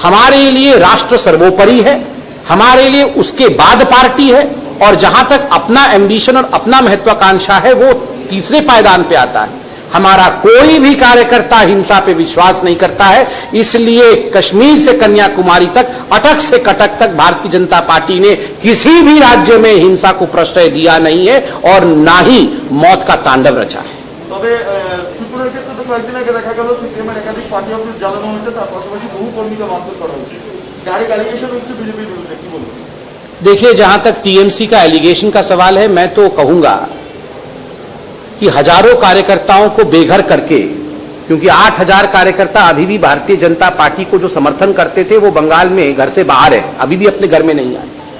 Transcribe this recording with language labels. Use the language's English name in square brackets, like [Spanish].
[Hindi] हमारे लिए राष्ट्र सर्वोपरि है, हमारे लिए उसके बाद पार्टी है, और जहां तक अपना एम्बिशन और अपना महत्वाकांक्षा है, वो तीसरे पायदान पे आता है। हमारा कोई भी कार्यकर्ता हिंसा पे विश्वास नहीं करता है, इसलिए कश्मीर से कन्याकुमारी तक, अटक से कटक तक भारतीय जनता पार्टी ने किसी भी राज्य में हिंसा को प्रश्रय दिया नहीं है, और ना ही मौत का तांडव रचा है। [Bangla] তবে ত্রিপুরার ক্ষেত্রে তো কয়েকদিন আগে দেখা গেল সিপিএমের একাধিক পার্টি অফিস জ্বালানো হয়েছে, তার পাশাপাশি বহু কর্মীকে মারধর করা হয়েছে, ডাইরেক্ট অ্যালিগেশন হচ্ছে বিজেপির বিরুদ্ধে, কি বলবেন? [Hindi] देखिए, जहां तक टीएमसी का एलिगेशन का सवाल है, मैं तो कहूंगा कि हजारों कार्यकर्ताओं को बेघर करके, क्योंकि 8000 कार्यकर्ता अभी भी भारतीय जनता पार्टी को जो समर्थन करते थे, वो बंगाल में घर से बाहर है, अभी भी अपने घर में नहीं आए।